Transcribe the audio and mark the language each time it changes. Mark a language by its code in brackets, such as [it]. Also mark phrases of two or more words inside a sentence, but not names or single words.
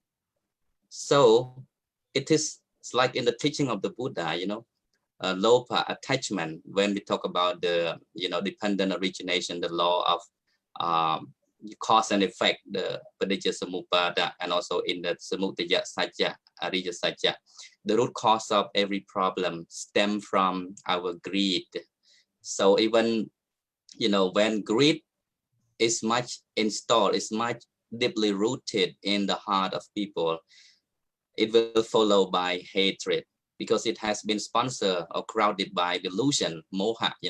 [en] So it's like in the teaching of the Buddha, you know, lopa, attachment. When we talk about the, you know, dependent origination, the law of cause and effect, the [pi] paticca samuppada, [en] and also in the [pi] samudaya satya, ariya satya, [en] the root cause of every problem stem from our greed. So even, you know, when greed is much installed, is much deeply rooted in the heart of people, it will follow by hatred, because it has been sponsored or crowded by delusion, moha, you know.